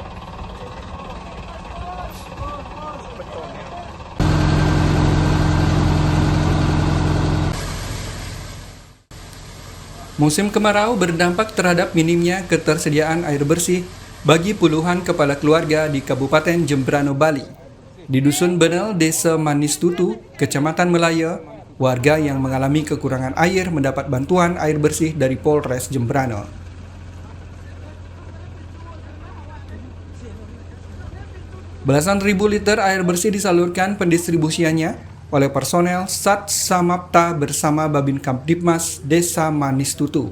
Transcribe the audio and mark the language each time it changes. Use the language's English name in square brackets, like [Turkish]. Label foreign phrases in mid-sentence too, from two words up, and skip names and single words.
[Indonesian] Musim kemarau berdampak terhadap minimnya ketersediaan air bersih bagi puluhan kepala keluarga di Kabupaten Jembrana, Bali. Di Dusun Benel, Desa Manis Tutu, Kecamatan Melaya, warga yang mengalami kekurangan air mendapat bantuan air bersih dari Polres Jembrana. Belasan ribu liter air bersih disalurkan pendistribusiannya oleh personel Sat Samapta bersama Babin Kamtibmas Desa Manis Tutu.